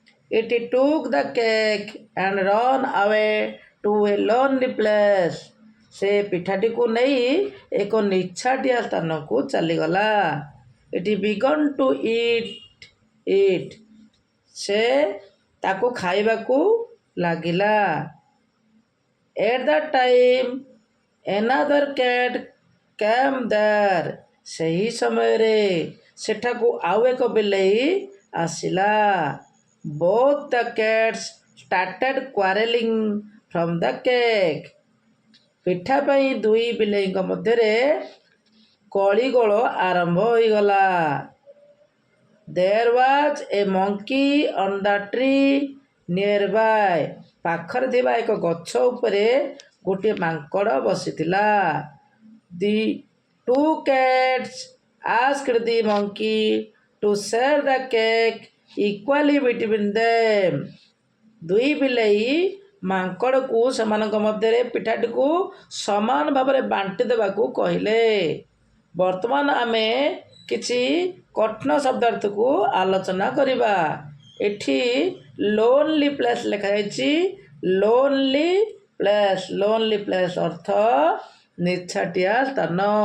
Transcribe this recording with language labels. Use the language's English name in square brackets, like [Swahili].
[English] It took the cake and ran away to a lonely place. [Odia] ସେ ପିଠାଟିକୁ ନେଇ ଏକ ନିଛାଟିଆ ସ୍ଥାନକୁ ଚାଲିଗଲା। [English] It began to eat it. [Odia] ସେ ତାକୁ ଖାଇବାକୁ ଲାଗିଲା। [English] At that time another cat came there. [Odia] ସେହି ସମୟରେ ସେଠାକୁ ଆଉ ଏକ ବିଲେଇ ଆସିଲା। [English] Both the cats started quarreling from the cake. [Odia] ପିଠା ପାଇଁ ଦୁଇ ବିଲେଇଙ୍କ ମଧ୍ୟରେ କଳିଗୋଳ ଆରମ୍ଭ ହୋଇଗଲା। [English] There was a monkey on the tree nearby. [Odia] ପାଖରେ ଥିବା ଏକ ଗଛ ଉପରେ ଗୋଟିଏ ମାଙ୍କଡ଼ ବସିଥିଲା। [English] The two cats asked the monkey to share the cake equally between them. [Odia] ଦୁଇ ବିଲେଇ ମାଙ୍କଡ଼କୁ ସେମାନଙ୍କ ମଧ୍ୟରେ ପିଠାଟିକୁ ସମାନ ଭାବରେ ବାଣ୍ଟି ଦେବାକୁ କହିଲେ। ବର୍ତ୍ତମାନ ଆମେ କିଛି କଠିନ ଶବ୍ଦାର୍ଥକୁ ଆଲୋଚନା କରିବା। ଏଠି ଲୋନଲି ପ୍ଲେସ୍ ଲେଖାଯାଇଛି। ଲୋନଲି ପ୍ଲେସ୍ ଅର୍ଥ ନିଛାଟିଆ ସ୍ଥାନ।